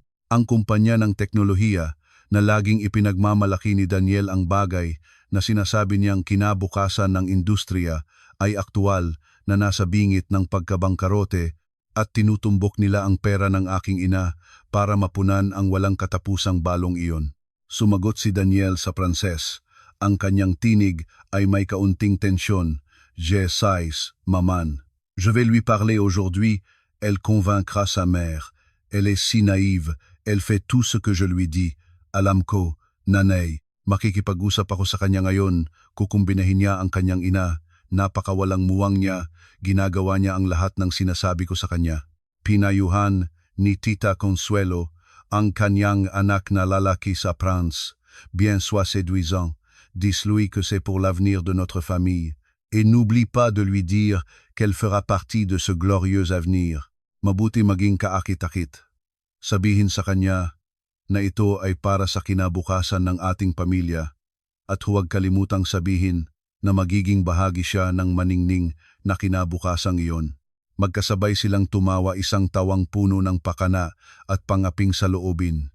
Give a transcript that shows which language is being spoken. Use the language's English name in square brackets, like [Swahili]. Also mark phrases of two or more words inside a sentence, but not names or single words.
[Filipino] Ang kumpanya ng teknolohiya na laging ipinagmamalaki ni Daniel, ang bagay na sinasabi niyang kinabukasan ng industriya, ay aktwal na nasa bingit ng pagkabangkarote at tinutumbok nila ang pera ng aking ina para mapunan ang walang katapusang balong iyon. Sumagot si Daniel sa Pranses. Ang kanyang tinig ay may kaunting tensyon. [French] Je sais, maman. Je vais lui parler aujourd'hui. Elle convaincra sa mère. Elle est si naïve. Elle fait tout ce que je lui dis. [Filipino] Alam ko, nanay, makikipag-usap ako sa kanya ngayon. Kukumbinahin niya ang kanyang ina. Napakawalang muwang niya. Ginagawa niya ang lahat ng sinasabi ko sa kanya. Pinayuhan ni Tita Consuelo ang kanyang anak na lalaki sa France. [French] Bien soit séduisant. Dis-lui que c'est pour l'avenir de notre famille. Et n'oublie pas de lui dire qu'elle fera partie de ce glorieux avenir. [Filipino] Mabuti maging kaakit-akit. Sabihin sa kanya na ito ay para sa kinabukasan ng ating pamilya at huwag kalimutang sabihin na magiging bahagi siya ng maningning na kinabukasang iyon. Magkasabay silang tumawa, isang tawang puno ng pakana at pangaping sa loobin.